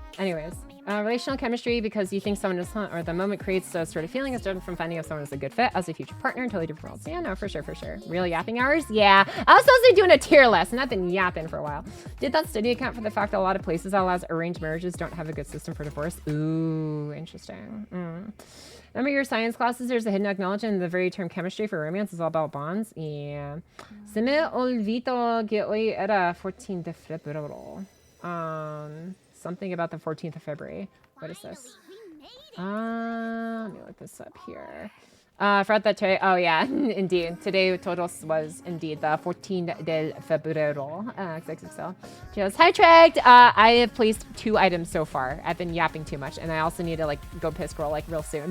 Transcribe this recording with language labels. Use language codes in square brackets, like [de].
[en] Anyways, relational chemistry, because you think someone is hot, or the moment creates a sort of feeling, is different from finding if someone is a good fit as a future partner in totally different worlds. Yeah, no, for sure. Real yapping hours? Yeah. I was supposed to be doing a tier list, and I've been yapping for a while. Did that study account for the fact that a lot of places that allows arranged marriages don't have a good system for divorce? Ooh, interesting. Remember your science classes? There's a hidden acknowledgement in the very term chemistry for romance is all about bonds. Yeah. [es] Se me olvidó que hoy era 14 de febrero. [en] Something about the 14th of February. What is this? Let me look this up here. Forgot that today. Oh yeah, indeed. Today [es] Todos [en] was indeed the [es] 14 de febrero. [en] XXXL. Just hijacked. I have placed 2 items so far. I've been yapping too much, and I also need to like go piss girl like real soon.